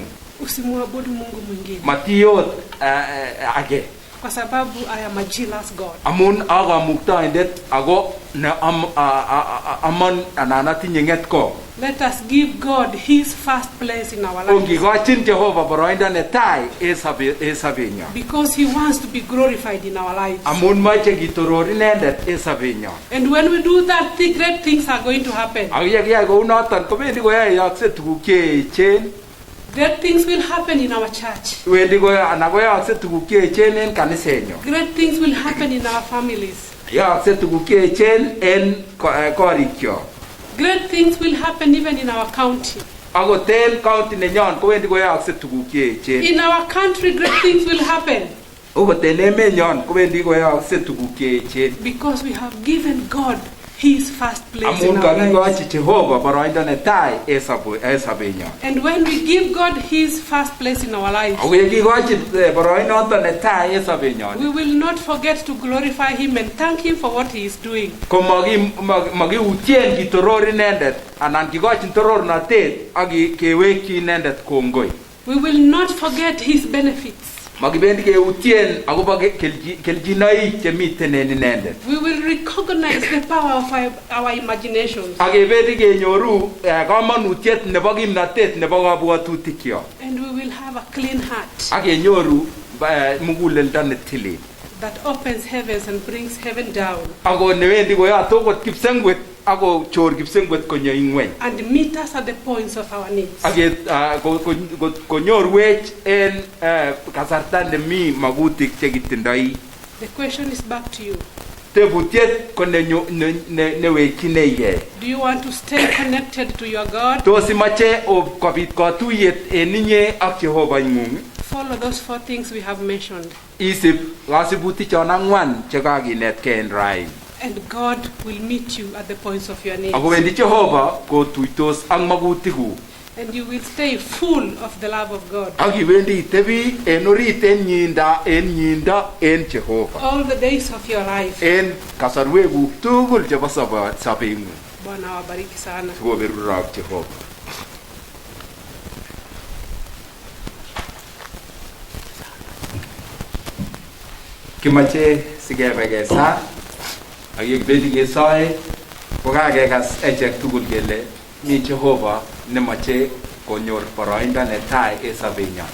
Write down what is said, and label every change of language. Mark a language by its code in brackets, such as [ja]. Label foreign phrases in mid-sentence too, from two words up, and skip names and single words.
[sw] Usimwabudu Mungu mwingine, [kln] Matiot age, [sw] kwa sababu [en] I am a jealous God. [kln] amun akamuktoindet ako ne amon anan atinye ng'etko. [en] Let us give God his first place in our lives, [kln] Kikochin Jehova boroindo netai en sobenyon, [en] because he wants to be glorified in our lives. [kln] amun moche kitoror inendet en sobenyon. [en] And when we do that, great things are going to happen. [kln] Ak yekiyai kou noton kobendi koyoyokse tuguk cheechen. [en] Great things will happen in our church. [kln] Wendi anan koyookse tuguk cheechen en kanisenyon. [en] Great things will happen in our families. [kln] Yookse tuguk cheechen en korikyok. [en] Great things will happen even in our county. [kln] Akot en county nenyon kowendi koyookse tuguk cheechen. [en] In our country, great things will happen, [kln] Okot en emenyon kowendi koyookse tuguk cheechen, [en] because we have given God his first place in [kln] amun [en] our lives. [kln] kakikochi Jehova boroindo netai en sobenyon. [en] And when we give God his first place in our lives, [kln] Ako yekikochi boroinoton netai en sobenyon, [en] we will not forget to glorify him and thank him for what he is doing. [kln] ko makiutien kitoror inendet anan kikochin torornatet ak kewekyi inendet kongoi. [en] We will not forget his benefits. [kln] Makibendi keutien akobo kelchinoik chemiten en inendet. [en] We will recognize the power of our imaginations. [kln] Ak kebendi kenyoru kamanutiet nebo kimnatet nebo kabwatutikyok. [en] And we will have a clean heart [kln] Ak kenyoru muguleldo netilil. [en] that opens heavens and brings heaven down [kln] Ako newendi koyote okot Kipsengwet ako chor Kipsengwet konyo ingweny. [en] and meet us at the points of our needs. [kln] Ak konyorwech en kasarta nemi magutik chekitindoi. [en] The question is back to you. [kln] Tebutiet ko newekchinegei. [en] Do you want to stay connected to your God? [kln] Tos imache kobit katuyet en inye ak Jehova ing'ung? [en] Follow those 4 things we have mentioned, [kln] Isib kasibutik chon ang'wan chekakinetkei en raini. [en] and God will meet you at the points of your needs. [kln] Ako wendi Jehova kotuitos ak magutikuk. [en] And you will stay full of the love of God. [kln] Ak iwendi itebi en orit en nyindo en Jehova. [en] All the days of your life. [kln] En kasarwekuk tugul chebo sobeng'ung. [sw] Bwana wabariki sana. [kln] Sikoberurok Jehova. Kimache sikebe kesa ak yebendi kesoe ko kakekas echek tugul kele mi Jehova nemache konyor boroindo netai en sobenyon.